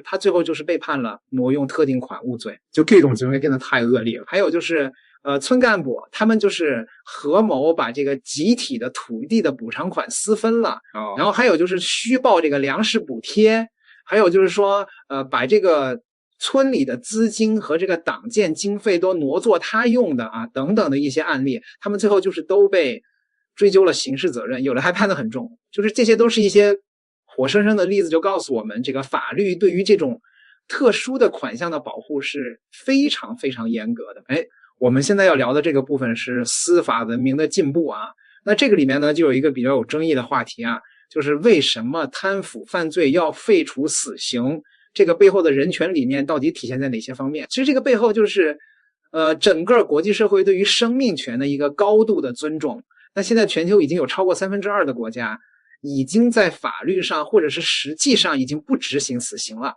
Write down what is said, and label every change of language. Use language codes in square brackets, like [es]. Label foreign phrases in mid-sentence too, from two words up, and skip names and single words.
[zh] 他最後就是被判了挪用特定款物罪，就這種行為變得太惡劣了。還有就是村幹部他們就是合謀把這個集體的土地的補償款私分了，然後還有就是虛報這個糧食補貼，還有就是說把這個村裡的資金和這個黨建經費都挪作他用的啊，等等的一些案例，他們最後就是都被追究了刑事責任，有的還判得很重。就是這些都是一些活生生的例子，就告訴我們这個法律對於這種特殊的款項的保護是非常非常嚴格的。我們現在要聊的這個部分是司法文明的進步啊。那這個裡面呢，就有一個比較有爭議的話題啊，就是為什麼貪腐犯罪要廢除死刑？這個背後的人權理念到底體現在哪些方面？其實這個背後就是整個國際社會對於生命權的一個高度的尊重。那現在全球已經有超過2/3的國家已經在法律上或者是實際上已經不執行死刑了。